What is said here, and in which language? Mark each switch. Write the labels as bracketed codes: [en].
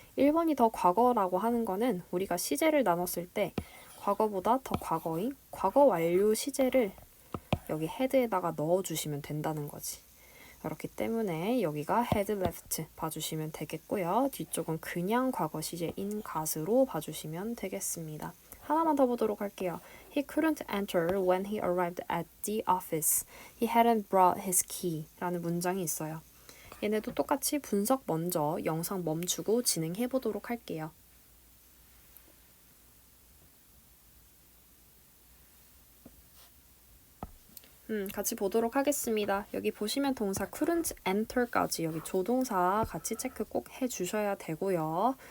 [ko] 1번이 더 과거라고 하는 거는 우리가 시제를 나눴을 때 과거보다 더 과거인 과거 완료 시제를 여기 헤드에다가 넣어주시면 된다는 거지. 그렇기 때문에 여기가 had left 봐주시면 되겠고요. 뒤쪽은 그냥 과거 시제인 got으로 봐주시면 되겠습니다. 하나만 더 보도록 할게요. [en] He couldn't enter when he arrived at the office. He hadn't brought his key [ko] 라는 문장이 있어요. 얘네도 똑같이 분석 먼저 영상 멈추고 진행해 보도록 할게요. 같이 보도록 하겠습니다. 여기 보시면 동사 couldn't enter까지 여기 조동사 같이 체크 꼭 해주셔야 되고요.